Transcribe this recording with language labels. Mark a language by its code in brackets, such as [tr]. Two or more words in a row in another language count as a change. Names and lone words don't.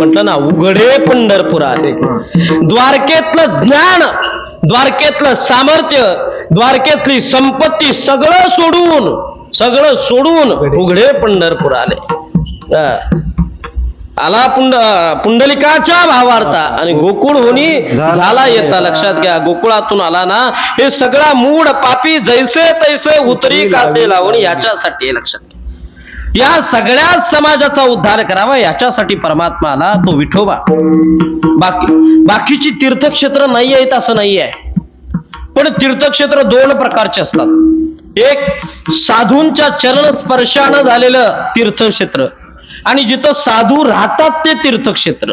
[mr] म्हटलं ना, उघडे पंढरपुरात द्वारकेतलं ज्ञान, द्वारकेतलं सामर्थ्य, द्वारकेतली संपत्ती सगळं सोडून उघडे पंढरपूर आले. आला पुंडलिकाच्या भावार्था आणि गोकुळ होणी झाला येता. लक्षात घ्या, गोकुळातून आला ना, हे सगळा मूड पापी जैसे तैसे उतरी कासे लावून याच्यासाठी. लक्षात घ्या, या सगळ्या समाजाचा उद्धार करावा याच्यासाठी परमात्मा आला, तो विठोबा. बाकीची तीर्थक्षेत्र नाही आहेत असं नाही आहे, पण तीर्थक्षेत्र दोन प्रकारचे असतात. एक साधूंच्या चरण स्पर्शानं झालेलं तीर्थक्षेत्र आणि जिथं साधू राहतात ते तीर्थक्षेत्र.